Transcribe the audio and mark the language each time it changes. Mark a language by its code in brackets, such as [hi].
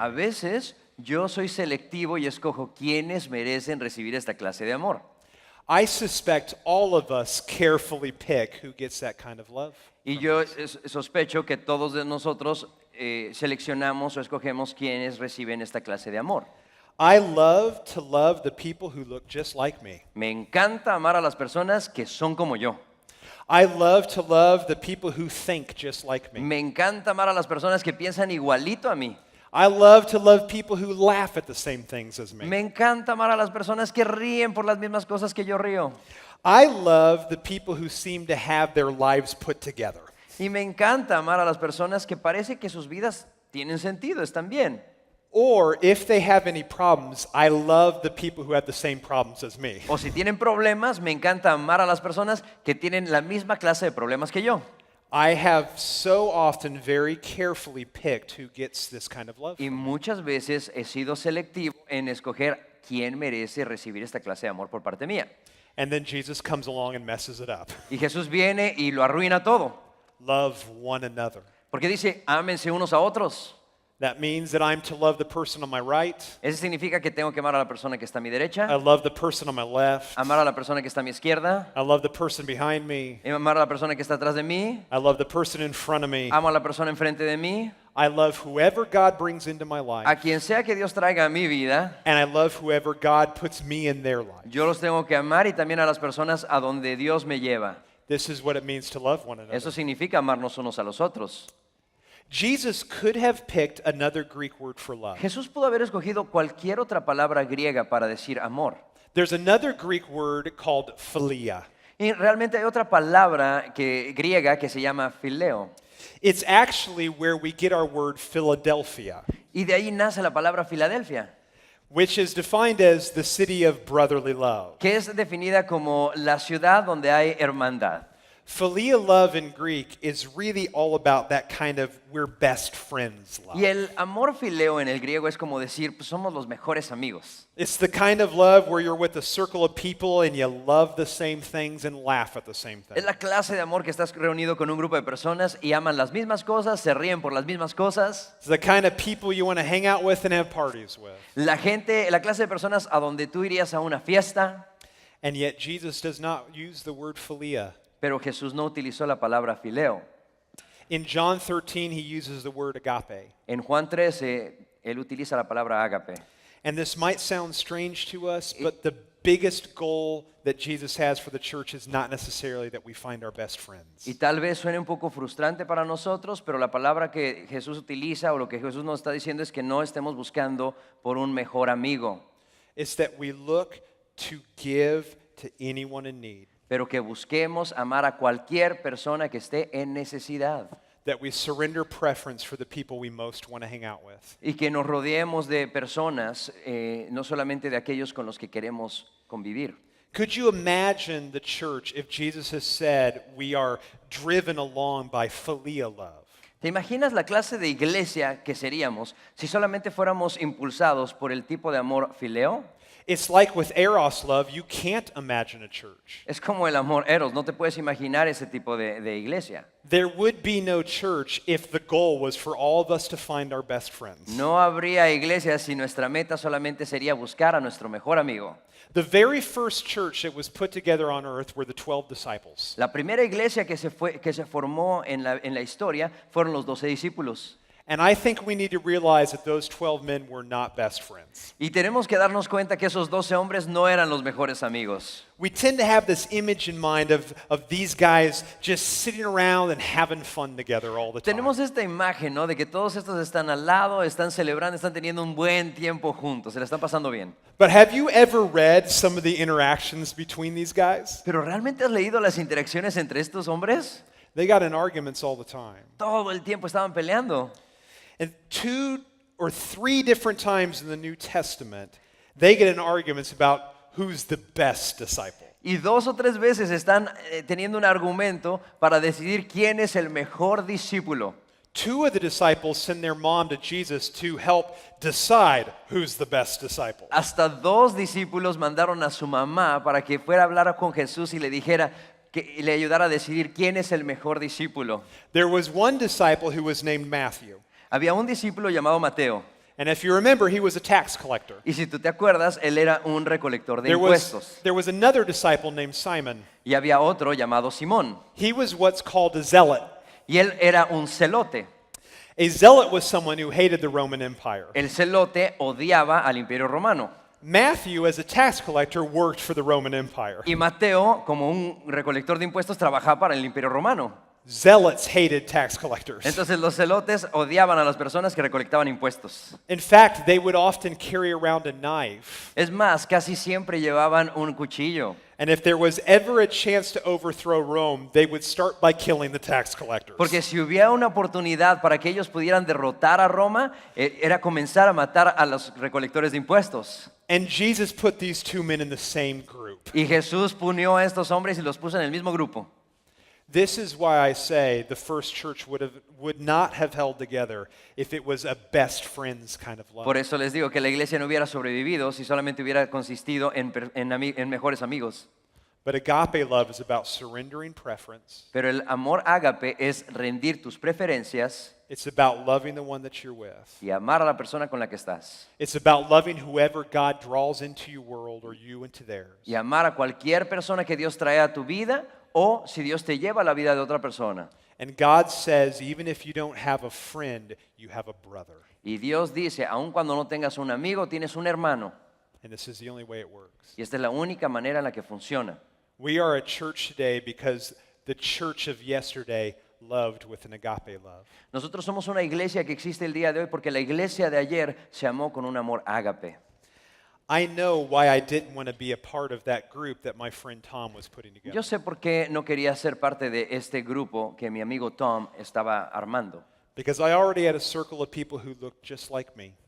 [es] A me. veces yo soy selectivo y escojo quienes merecen recibir esta clase de amor. [en] I suspect all of us carefully pick who gets that kind of love. [es] Y yo sospecho que todos de nosotros seleccionamos o escogemos quienes reciben esta clase de amor. [en] I love to love the people who look just like me. [es] Me encanta amar a las personas que son como yo. [en] I love to love the people who think just like me. [es] Me encanta amar a las personas que piensan igualito a mí. [en] I love to love people who laugh at the same things as me. [es] Me encanta amar a las personas que ríen por las mismas cosas que yo río. [en] I love the people who seem to have their lives put together. [es] Y me encanta amar a las personas que parece que sus vidas tienen sentido, están bien. [en] Or if they have any problems, I love the people who have the same problems as me. [es] O si tienen problemas, me encanta amar a las personas que tienen la misma clase de problemas que yo. [en] I have so often very carefully picked who gets this kind of love. [es] Y muchas veces he sido selectivo en escoger quién merece recibir esta clase de amor por parte mía. [en] And then Jesus comes along and messes it up. [es] Y Jesús viene y lo arruina todo. [en] Love one another. [es] Porque dice, ámense unos a otros. [en] That means that I'm to love the person on my right. [es] Eso significa que tengo que amar a la persona que está a mi derecha, [en] I love the person on my left. [es] amar a la persona que está a mi izquierda, [en] I love the person behind me. [es] amar a la persona que está atrás de mí, [en] I love the person in front of me. [es] amo a la persona enfrente de mí, [en] I love whoever God brings into my life. [es] a quien sea que Dios traiga a mi vida. [en] And I love whoever God puts me in their life. [es] Yo los tengo que amar y también a las personas a donde Dios me lleva. [en] This is what it means to love one [es] Eso [en] another. [es] significa amarnos unos a los otros. [en] Jesus could have picked another Greek word for love. [es] Jesús pudo haber escogido cualquier otra palabra griega para decir amor. [en] There's another Greek word called philia. [es] Y realmente hay otra palabra griega que se llama phileo. [en] It's actually where we get our word Philadelphia, [es] Y de ahí nace la palabra Filadelfia, [en] which is defined as the city of brotherly love. [es] que es definida como la ciudad donde hay hermandad. [en] Philia love in Greek is really all about that kind of we're best friends love. [es] Y el amor fileo en el griego es como decir, pues somos los mejores amigos. [en] It's the kind of love where you're with a circle of people and you love the same things and laugh at the same [es] Es [en] things. [es] la clase de amor que estás reunido con un grupo de personas y aman las mismas cosas, se ríen por las mismas cosas. [en] It's the kind of people you want to hang out with and have parties with. [es] La clase de personas a donde tú irías a una fiesta, [en] And yet Jesus does not use the word philia. [es] pero Jesús no utilizó la palabra fileo. [en] In John 13, he uses the word agape. [es] En Juan 13, él utiliza la palabra ágape. [en] And this might sound strange to us, but the biggest goal that Jesus has for the church is not necessarily that we find our best friends. [es] Y tal vez suene un poco frustrante para nosotros, pero la palabra que Jesús utiliza o lo que Jesús nos está diciendo es que no estemos buscando por un mejor amigo, [en] It's that we look to give to anyone in need. [es] pero que busquemos amar a cualquier persona que esté en necesidad [en] That we surrender preference for the people we most want to hang out with. [es] y que nos rodeemos de personas, no solamente de aquellos con los que queremos convivir. [en] Could you imagine the church if Jesus has said we are driven along by philia love? [es] ¿Te imaginas la clase de iglesia que seríamos si solamente fuéramos impulsados por el tipo de amor fileo? [en] It's like with eros love, you can't imagine a church. [es] Es como el amor eros, no te puedes imaginar ese tipo de iglesia. [en] There would be no church if the goal was for all of us to find our best friends. [es] No habría iglesia si nuestra meta solamente sería buscar a nuestro mejor amigo. [en] The very first church that was put together on earth were the 12 disciples. [es] La primera iglesia que se formó en la historia fueron los 12 discípulos. [en] And I think we need to realize that those 12 men were not best friends. [es] Y tenemos que darnos cuenta que esos 12 hombres no eran los mejores amigos. [en] We tend to have this image in mind of these guys just sitting around and having fun together all the time. [es] Tenemos esta imagen, ¿no? De que todos estos están al lado, están celebrando, están teniendo un buen tiempo juntos, se la están pasando bien. [en] But have you ever read some of the interactions between these guys? [es] ¿Pero realmente has leído las interacciones entre estos hombres? [en] They got in arguments all the time. [es] Todo el tiempo estaban peleando. [en] And 2 or 3 different times in the New Testament, they get in arguments about who's the best disciple. [es] Y 2 o 3 veces están teniendo un argumento para decidir quién es el mejor discípulo. [en] 2 of the disciples send their mom to Jesus to help decide who's the best disciple. [es] Hasta 2 discípulos mandaron a su mamá para que fuera a hablar con Jesús y le dijera que le ayudara a decidir quién es el mejor discípulo. [en] There was one disciple who was named Matthew. [es] Había un discípulo llamado Mateo. [en] And if you remember, he was a tax collector. [es] Y si tú te acuerdas, él era un recolector de [en] There [es] impuestos. [en] was another disciple named Simon. [es] Y había otro llamado Simón. [en] He was what's called a zealot. [es] Y él era un celote. [en] A zealot was someone who hated the Roman Empire. [es] El celote odiaba al Imperio Romano. [en] Matthew, as a tax collector, worked for the Roman Empire. [es] Y Mateo, como un recolector de impuestos, trabajaba para el Imperio Romano. [en] Zealots hated tax collectors. [es] Entonces los celotes odiaban a las personas que recolectaban impuestos. [en] In fact, they would often carry around a knife. [es] Es más, casi siempre llevaban un cuchillo. [en] And if there was ever a chance to overthrow Rome, they would start by killing the tax collectors. [es] Porque si hubiera una oportunidad para que ellos pudieran derrotar a Roma, era comenzar a matar a los recolectores de impuestos. [en] And Jesus put these 2 men in the same group. [es] Y Jesús punió a estos hombres y los puso en el mismo grupo. [en] This is why I say the first church would not have held together if it was a best friends kind of love. [es] Por eso les digo que la iglesia no hubiera sobrevivido si solamente hubiera consistido en mejores amigos. [en] But agape love is about surrendering preference. [es] Pero el amor ágape es rendir tus preferencias [en] It's about loving the one that you're with. [es] y amar a la persona con la que estás. [en] It's about loving whoever God draws into your world or you into theirs. [es] Y amar a cualquier persona que Dios trae a tu vida o si Dios te lleva a la vida de otra persona. [en] And God says, even if you don't have a friend, you have a brother. [es] Y Dios dice, aun cuando no tengas un amigo, tienes un hermano. [en] And this is the only way it works. [es] Y esta es la única manera en la que funciona. [en] We are a church today because the church of yesterday loved with an agape love. [es] Nosotros somos una iglesia que existe el día de hoy porque la iglesia de ayer se amó con un amor ágape. [en] I know why I didn't want to be a part of that group that my friend Tom was putting together. [es] Yo sé por qué no quería ser parte de este grupo que mi amigo Tom estaba armando. [en] Because I already had a circle of people who looked just like me.